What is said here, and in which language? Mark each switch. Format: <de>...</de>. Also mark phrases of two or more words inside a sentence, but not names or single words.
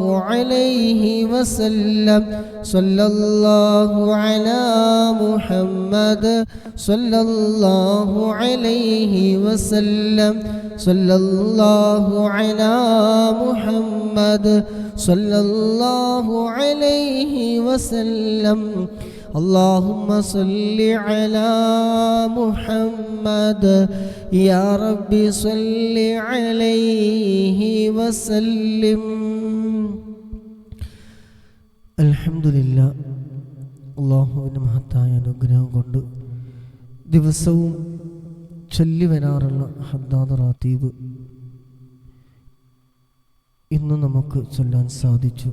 <ar>عليه وسلم صلى الله على محمد صلى الله عليه وسلم صلى الله على محمد صلى الله عليه وسلم اللهم صل على محمد يا رب صل عليه وسلم അൽഹംദുലില്ലാ.</ar> <ml>അല്ലാഹുവിൻ്റെ മഹത്തായ അനുഗ്രഹം കൊണ്ട് ദിവസവും ചൊല്ലി വരാറുള്ള ഹദ്ദാദ് റാത്തീബ് ഇന്ന് നമുക്ക് ചൊല്ലാൻ സാധിച്ചു.</ml>